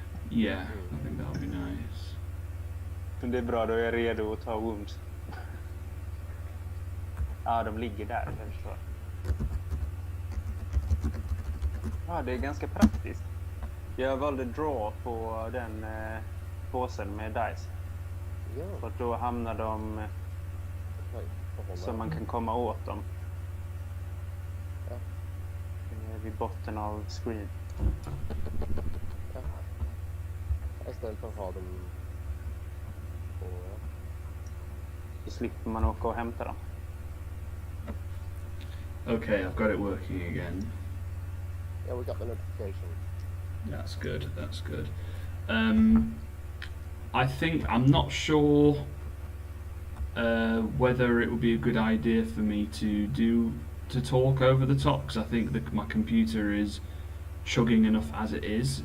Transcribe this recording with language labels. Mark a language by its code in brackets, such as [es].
[en] Yeah, I think that'll be nice. [sv] Det är bra, då är jag redo att ta wounds. Ja, de ligger där, jag förstår. Ja, det är ganska praktiskt. Jag valde draw på den påsen med dice. Ja. För då hamnar de så man kan komma åt dem. Ja. Vid botten av screen. Ja. Istället för att ha dem på... Så slipper man åka och hämta dem. [en] Okay, I've got it working again. Yeah, we got the notification. That's good, that's good. I think, I'm not sure whether it would be a good idea for me to talk over the top, because I think that my computer is chugging enough as it is.